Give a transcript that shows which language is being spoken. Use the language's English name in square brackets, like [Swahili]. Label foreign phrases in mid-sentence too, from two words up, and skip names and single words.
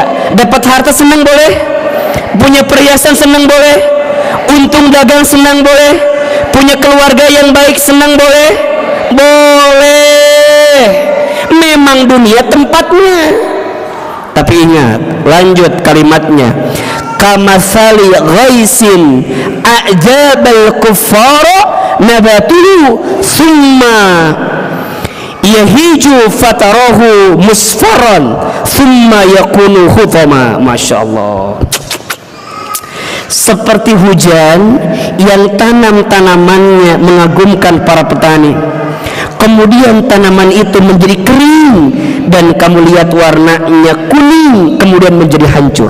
[Indonesian] Dapat harta senang boleh? Punya perhiasan senang boleh? Untung dagang senang boleh? Punya keluarga yang baik senang boleh? Boleh. Memang dunia tempatnya. Tapi ingat, lanjut kalimatnya. [Arabic] كمثل غيث أعجب الكفار نباته ثم يهيج فتراه مصفرا ثم يكون حطاما. ما شاء الله. [Indonesian] Seperti hujan yang tanamannya mengagumkan para petani, kemudian tanaman itu menjadi kering dan kamu lihat warnanya kuning kemudian menjadi hancur.